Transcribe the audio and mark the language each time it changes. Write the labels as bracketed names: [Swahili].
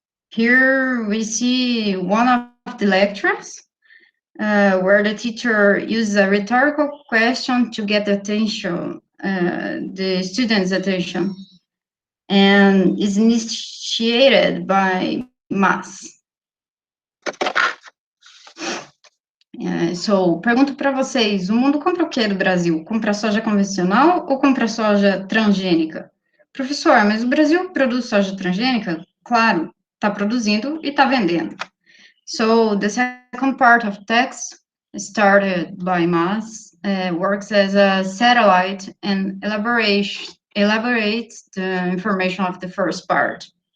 [English] Here we see one of the lectures where the teacher uses a rhetorical question to get attention, the student's attention, and is initiated by Mas. [Portuguese] So, pergunto para vocês, o mundo compra o que do Brasil? Compra soja convencional ou compra soja transgênica? Professor, mas o Brasil produz soja transgênica? Claro, está produzindo e está vendendo. [English] So, the second part of text, started by Mas, works as a satellite and elaborates the information of the first part.